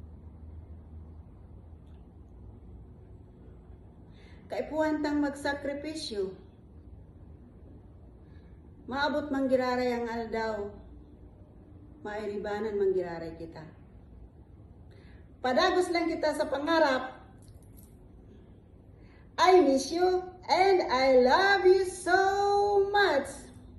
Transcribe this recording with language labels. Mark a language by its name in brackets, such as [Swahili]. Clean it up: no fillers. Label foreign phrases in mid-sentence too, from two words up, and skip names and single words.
[Bikol] Kaipuhantang magsakripisyo. Maabot manggiraray ang aldaw. Mairibanan manggiraray kita. Padagos lang kita sa pangarap. [English] I miss you and I love you so much.